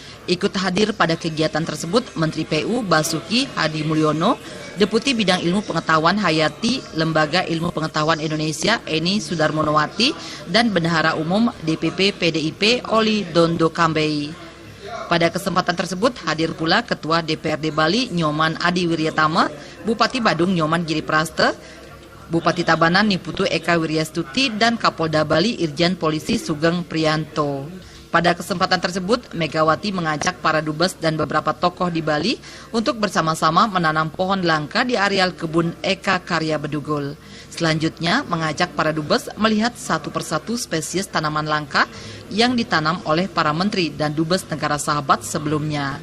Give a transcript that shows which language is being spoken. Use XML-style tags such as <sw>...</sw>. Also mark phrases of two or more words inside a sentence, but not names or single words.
<id>Ikut hadir pada kegiatan tersebut Menteri PU Basuki Hadi Mulyono, Deputi Bidang Ilmu Pengetahuan Hayati Lembaga Ilmu Pengetahuan Indonesia Eni Sudarmonowati, dan Bendahara Umum DPP PDIP Oli Dondo Kambei. Pada kesempatan tersebut hadir pula Ketua DPRD Bali Nyoman Adi Wiryatama, Bupati Badung Nyoman Giri Praste, Bupati Tabanan Niputu Eka Wiryastuti, dan Kapolda Bali Irjen Polisi Sugeng Priyanto. Pada kesempatan tersebut, Megawati mengajak para dubes dan beberapa tokoh di Bali untuk bersama-sama menanam pohon langka di areal kebun Eka Karya Bedugul. Selanjutnya, mengajak para dubes melihat satu persatu spesies tanaman langka yang ditanam oleh para menteri dan dubes negara sahabat sebelumnya.</id>